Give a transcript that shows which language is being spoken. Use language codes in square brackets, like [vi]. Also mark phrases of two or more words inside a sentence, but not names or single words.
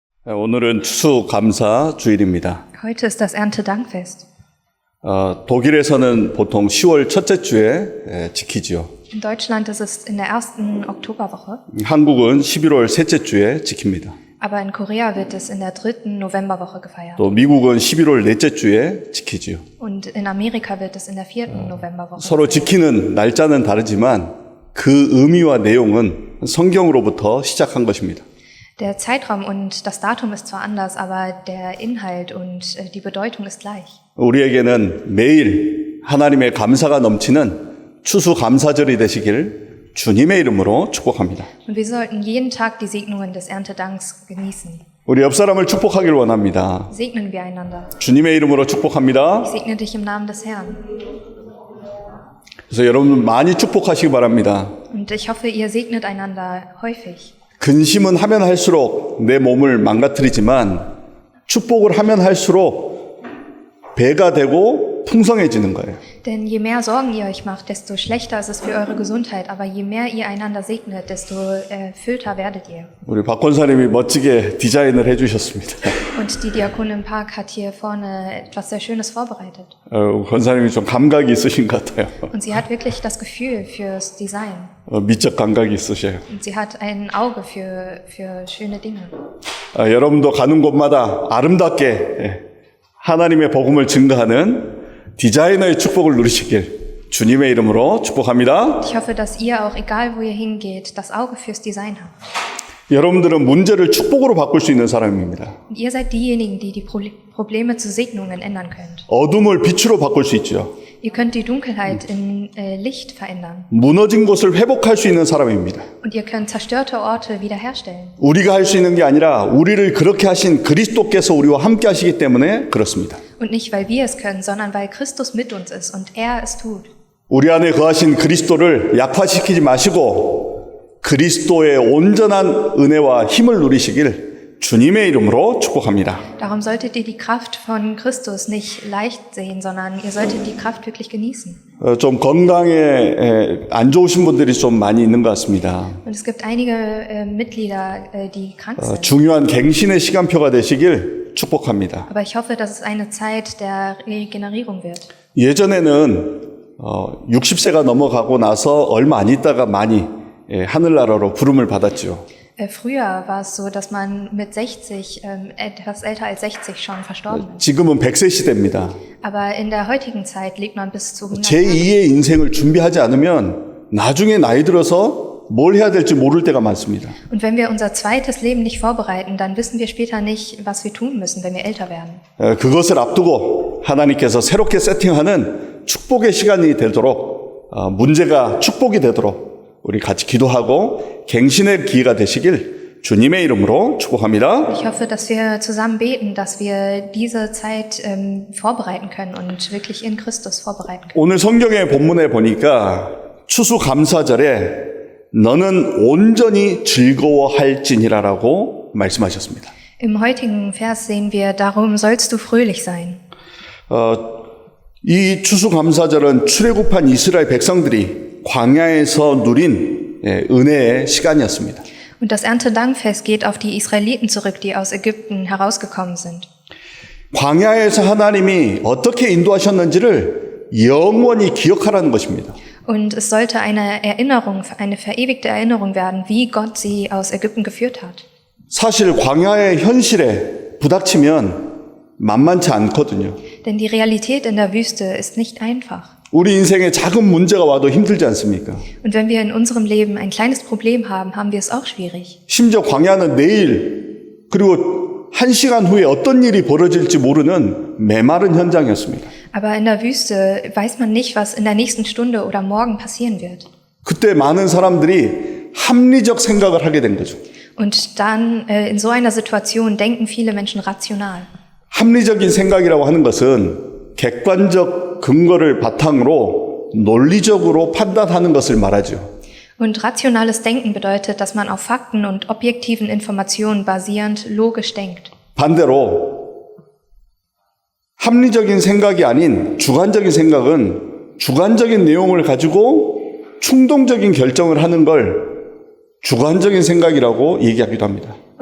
[ko] 오늘은 추수감사 주일입니다. [de] Heute ist das Erntedankfest. [ko] 독일에서는 보통 10월 첫째 주에 지키지요. [de] In Deutschland ist es in der ersten Oktoberwoche, [ko] 한국은 11월 셋째 주에 지킵니다. [de] aber in Korea wird es in der dritten Novemberwoche gefeiert. [ko] 또 미국은 11월 넷째 주에 지키지요. [de] Und in Amerika wird es in der vierten Novemberwoche. [ko] 서로 지키는 날짜는 다르지만 그 의미와 내용은 성경으로부터 시작한 것입니다. [de] Der Zeitraum und das Datum ist zwar anders, aber der Inhalt und die Bedeutung ist gleich. [ko] 우리에게는 매일 하나님의 감사가 넘치는 추수감사절이 되시길 주님의 이름으로 축복합니다. [de] Und wir sollten jeden Tag die Segnungen des Erntedanks genießen. [ko] 우리 옆 사람을 축복하길 원합니다. [de] Segnen wir einander. [ko] 주님의 이름으로 축복합니다. [de] Ich segne dich im Namen des Herrn. [ko] 그래서 여러분 많이 축복하시기 바랍니다. [de] Und ich hoffe, ihr segnet einander häufig. [ko] 근심은 하면 할수록 내 몸을 망가뜨리지만 축복을 하면 할수록 배가 되고 풍성해지는 거예요. [de] Denn je mehr Sorgen ihr euch macht, desto schlechter ist es für eure Gesundheit. Aber je mehr ihr einander segnet, desto erfüllter werdet ihr. [ko] 우리 박 권사님이 멋지게 디자인을 해주셨습니다. [de] Und die Diakonin Park hat hier vorne etwas sehr Schönes vorbereitet. [ko] 권사님이 좀 감각이 있으신 것 같아요. [de] Und sie hat wirklich das Gefühl fürs Design. [ko] 미적 감각이 있으셔요. [de] Und sie hat ein Auge für schöne Dinge. [ko] 여러분도 가는 곳마다 아름답게 하나님의 복음을 증거하는 디자이너의 축복을 누리시길 주님의 이름으로 축복합니다. [de] Ich hoffe, dass ihr auch, egal wo ihr hingeht, das Auge fürs Design habt. [ko] 여러분들은 문제를 축복으로 바꿀 수 있는 사람입니다. [de] Und ihr seid diejenigen, die die Probleme zu Segnungen ändern könnt. [ko] 어둠을 빛으로 바꿀 수 있죠. [de] Ihr könnt die Dunkelheit in Licht verändern. [ko] 무너진 곳을 회복할 수 있는 사람입니다. [de] Und ihr könnt zerstörte Orte wiederherstellen. [ko] 우리가 할 수 있는 게 아니라 우리를 그렇게 하신 그리스도께서 우리와 함께 하시기 때문에 그렇습니다. [de] Und nicht, weil wir es können, sondern weil Christus mit uns ist und er es tut. [ko] 우리 안에 거하신 그리스도를 약화시키지 마시고 그리스도의 온전한 은혜와 힘을 누리시길 주님의 이름으로 축복합니다. [de] Darum solltet ihr die Kraft von Christus nicht leicht sehen, sondern ihr solltet die Kraft wirklich genießen. [ko] 좀 건강에 안 좋으신 분들이 좀 많이 있는 것 같습니다. [de] Und es gibt einige Mitglieder, die krank sind. [ko] 중요한 갱신의 시간표가 되시길 축복합니다. [de] Aber ich hoffe, dass es eine Zeit der Regenerierung wird. [ko] 예전에는 60세가 넘어가고 나서 얼마 안 있다가 많이 하늘나라로 부름을 받았죠. [de] Früher war es so, dass man mit 60, etwas älter als 60 schon verstorben ist. [ko] 지금은 100세 시대입니다. [de] Aber in der heutigen Zeit lebt man bis zu 100 [ko] 제2의 인생을 준비하지 않으면 나중에 나이 들어서 뭘 해야 될지 모를 때가 많습니다. [de] Und wenn wir unser zweites Leben nicht vorbereiten, dann wissen wir später nicht, was wir tun müssen, wenn wir älter werden. [ko] 그것을 앞두고 하나님께서 새롭게 세팅하는 축복의 시간이 되도록 문제가 축복이 되도록 우리 같이 기도하고 갱신의 기회가 되시길 주님의 이름으로 축복합니다. [de] Ich hoffe, dass wir zusammen beten, dass wir diese Zeit vorbereiten können und wirklich in Christus vorbereiten können. [ko] 오늘 성경의 본문에 보니까 추수감사절에 너는 온전히 즐거워할지니라라고 말씀하셨습니다. [de] Im heutigen Vers sehen wir, darum sollst du fröhlich sein. [ko] 이 추수감사절은 출애굽한 이스라엘 백성들이 광야에서 누린 은혜의 시간이었습니다. [de] Und das Erntedankfest geht auf die Israeliten zurück, die aus Ägypten herausgekommen sind. [ko] 광야에서 하나님이 어떻게 인도하셨는지를 영원히 기억하라는 것입니다. [de] Und es sollte eine Erinnerung, eine verewigte Erinnerung werden, wie Gott sie aus Ägypten geführt hat. [ko] 사실 광야의 현실에 부닥치면 만만치 않거든요. [de] Denn die Realität in der Wüste ist nicht einfach. [ko] 우리 인생에 작은 문제가 와도 힘들지 않습니까? [de] Und wenn wir in unserem Leben ein kleines Problem haben, haben wir es auch schwierig. [ko] 심지어 광야는 내일 그리고 1시간 후에 어떤 일이 벌어질지 모르는 메마른 현장이었습니다. [de] Aber in der Wüste weiß man nicht, was in der nächsten Stunde oder morgen passieren wird. [ko] 그때 많은 사람들이 합리적 생각을 하게 된 거죠. [de] Und dann in so einer Situation denken viele Menschen rational. [ko] 합리적인 생각이라고 하는 것은 객관적 근거를 바탕으로 논리적으로 판단하는 것을 말하죠. [de] Und rationales Denken bedeutet, dass man auf Fakten und objektiven Informationen basierend logisch denkt. [ko] 반대로 합리적인 생각이 아닌 주관적인 생각은 주관적인 내용을 가지고 충동적인 결정을 하는 걸 주관적인 생각이라고 얘기하기도 합니다.